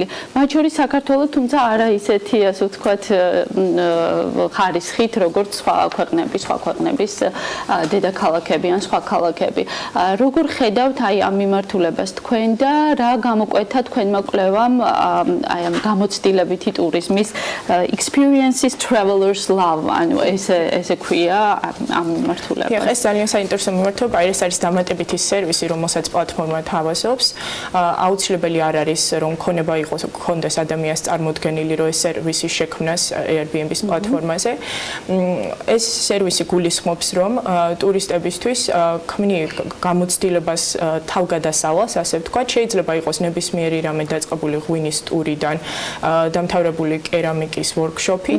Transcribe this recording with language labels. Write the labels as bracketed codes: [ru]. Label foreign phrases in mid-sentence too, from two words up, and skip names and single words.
[ka] მათ შორის საქართველო, თუმცა არა ისეთი, ასე ვთქვათ, ხარისხით, როგორც სხვა ქვეყნების დედაქალაქები ან სხვა ქალაქები. როგორ ხედავთ აი ამ მიმართულებას თქვენ და რა გამოკვეთა თქვენმა კვლევამ აი ამ გამოცდილებითი ტურიზმის [en] experiences travelers love, [ka] ანუ ესე ქვია ამ მიმართულებას. ეს ძალიან საინტერესო მიმართულება, ეს არის დამატებითი სერვისი, რომელსაც პლატფორმა თავაზობს. აუცილებელი არ არის, რომ ქონება ქონდეს ადამიანს წარმოდგენილი, რომ ეს სერვისი შექმნას Airbnb-ის პლატფორმაზე. ეს სერვისი გულისხმობს, რომ ტურისტებისთვის გამოცდილებას თავგადასავლას, ასე ვთქვათ, შეიძლება იყოს ნებისმიერი რამე დაწყებული ღვინის ტურიდან, დამთავრებული კერამიკის ვორქშოპით.